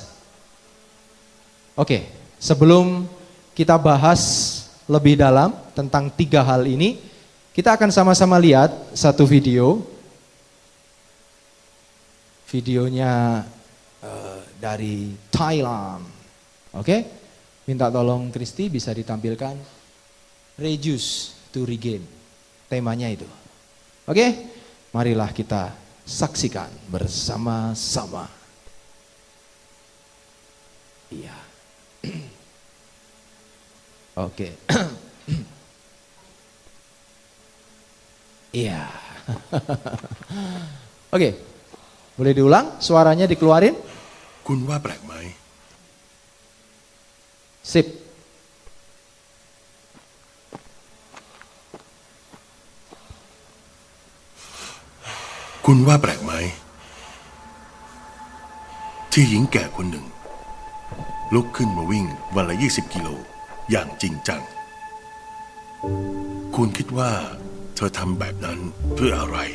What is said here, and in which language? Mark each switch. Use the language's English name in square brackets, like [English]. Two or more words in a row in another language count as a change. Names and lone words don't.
[Indonesian] Oke, sebelum kita bahas lebih dalam tentang 3 hal ini, kita akan sama-sama lihat satu video. Videonya dari Thailand. Oke, minta tolong Kristi bisa ditampilkan. [English] Reduce to regain. [Indonesian] Temanya itu. Oke, marilah kita saksikan bersama-sama. Iya. Oke. Iya. Oke. Boleh diulang? Suaranya dikeluarin? [Thai] คุณว่าแปลกไหม [Indonesian] Sip. [Thai] คุณว่าแปลกไหมที่หญิงแก่คนหนึ่งลุกขึ้นมาวิ่งวันละ20 กิโลอย่างจริงจังคุณคิดว่าเธอทำแบบนั้นเพื่ออะไร